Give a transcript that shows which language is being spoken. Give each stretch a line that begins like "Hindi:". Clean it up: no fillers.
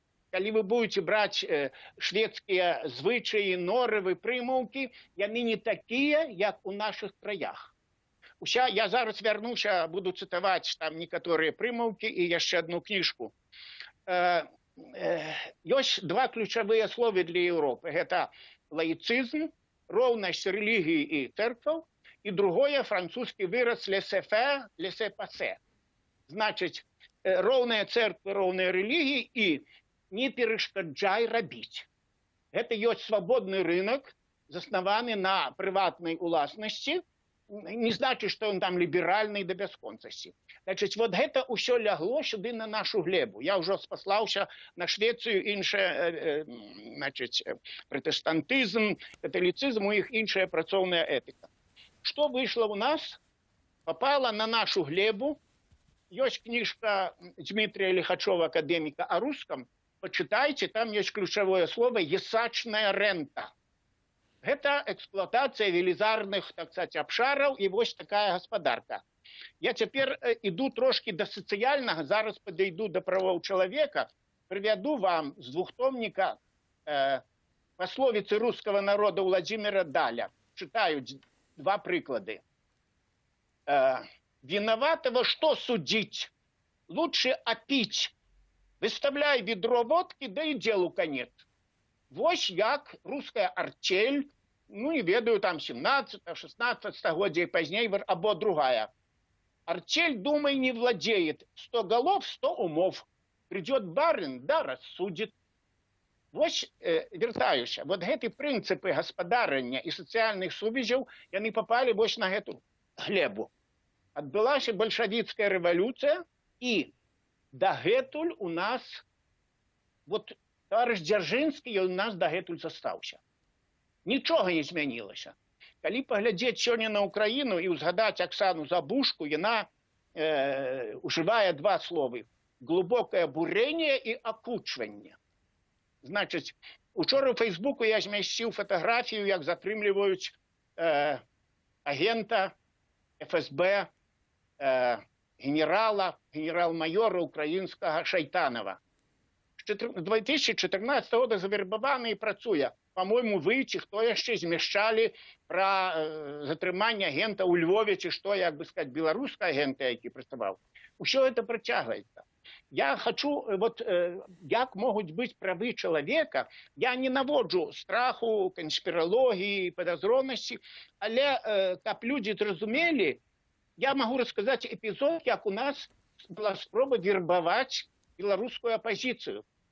Russian: Коли вы будете брать шведские звычаи, норовы, примовки, яны не такие, как у наших краях. Я зараз вернуся, буду цитовать там некоторые примовки и еще одну книжку. Есть два ключевые слова для Европы. Это лаицизм, ровность религии и церкви, и другое французский выраз
French: laissez-faire, laissez-passer.
Belarusian: Значит, роўная церква, роўная рэлігія і не перашкаджай рабіць. Гэта ёсць свабодны рынок, заснаваны на прыватнай уласнасці.
Russian: Не значит, что он там либеральный до бясконцасці.
Belarusian: Значит, вот гэта ўсё лягло сюды на нашу глебу. Я ўжо спаслаўся на Швецыю, іншая, значит, протэстантызм, каталіцызм, у іх іншая працоўная этыка.
Russian: Что вышло у нас? Попало на нашу глебу. Есть книжка Дмитрия Лихачева, академика, о русском. Почитайте, там есть ключевое слово «ясачная рента». Это эксплуатация велизарных, так сказать, обшаров, и вот такая господарка. Я теперь иду трошки до социального, зараз подойду до правов человека, приведу вам с двухтомника пословицы русского народа Владимира Даля. Читаю два приклады. Виноватого что судить? Лучше опить. Выставляй ведро водки, да и делу конец.
Belarusian: Вось як русская артель, ну не ведаю, там 17-16 стагоддзя и поздней, або другая.
Russian: Артель, думай, не владеет. 100 голов, 100 умов. Придет барин, да рассудит.
Belarusian: Вось, вертаюся, вот гэты прынцыпы гаспадарання і сацыяльных сувязяў, яны попали вось на гэту глебу. Адбылася бальшавіцкая рэвалюцыя, і дагэтуль у нас, вот товарищ Дзяржынскі у нас дагэтуль застаўся. Нічога не змянілася. Калі паглядзець сёння на Украіну і ўзгадаць Аксану Забушку, яна ужывае два словы:
Russian: глубокое бурение
Belarusian: и окучванне. Значыць, учора ў Фейсбуку я змясціў фатаграфію, як затрымліваюць агента ФСБ, генерал-майора украинского Шайтанова.
Russian: С 2014 года завербованы и працуе.
Belarusian: По-моему, вы, ці хто яшчэ змяшчалі про затрыманне агента ў Львове, ці што, як бы сказать, беларускага агента, які працаваў. Усё это працягваецца.
Russian: Я хочу, вот, як могут быть правы человека, я не наводжу страху, конспирологии, подозронности, але, каб люди зразумели, я могу рассказать эпизод, как у нас была спроба вербовать белорусскую оппозицию.